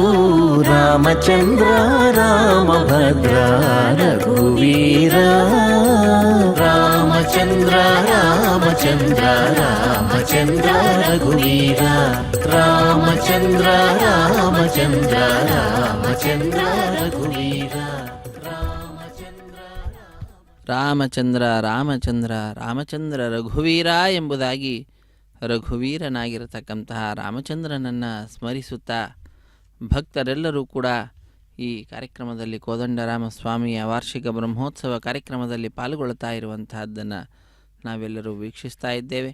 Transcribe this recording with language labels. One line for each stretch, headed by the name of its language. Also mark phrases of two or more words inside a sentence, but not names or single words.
Telugu: రామచంద్ర రామభద్ర రఘువీరా. రామచంద్ర రామచంద్ర రామచంద్ర రఘువీరా. రామచంద్ర రామచంద్ర రామచంద్ర రఘువీరా.
Kannada: ರಾಮಚಂದ್ರ ರಾಮಚಂದ್ರ ರಾಮಚಂದ್ರ ರಘುವೀರ ಎಂಬುದಾಗಿ ರಘುವೀರನಾಗಿರತಕ್ಕಂತಹ ರಾಮಚಂದ್ರನನ್ನು ಸ್ಮರಿಸುತ್ತಾ ಭಕ್ತರೆಲ್ಲರೂ ಕೂಡ ಈ ಕಾರ್ಯಕ್ರಮದಲ್ಲಿ ಕೋದಂಡರಾಮಸ್ವಾಮಿಯ ವಾರ್ಷಿಕ ಬ್ರಹ್ಮೋತ್ಸವ ಕಾರ್ಯಕ್ರಮದಲ್ಲಿ ಪಾಲ್ಗೊಳ್ಳುತ್ತಾ ಇರುವಂತಹದ್ದನ್ನು ನಾವೆಲ್ಲರೂ ವೀಕ್ಷಿಸ್ತಾ ಇದ್ದೇವೆ.